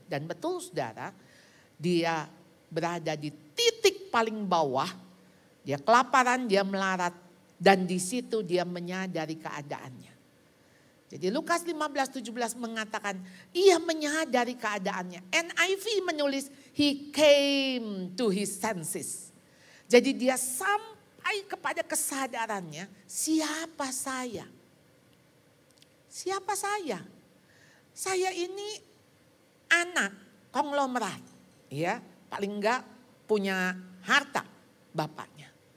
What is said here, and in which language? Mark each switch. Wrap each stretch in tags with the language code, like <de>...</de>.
<id>Dan betul saudara, dia berada di titik paling bawah. Dia kelaparan, dia melarat. Dan di situ dia menyadari keadaannya. Jadi Lukas 15:17 mengatakan ia menyadari keadaannya. NIV menulis</id> <en>he came to his senses.</en> <id>Jadi dia sampai kepada kesadarannya, siapa saya? Siapa saya? Saya ini anak konglomerat, ya, paling enggak punya harta bapaknya.</id>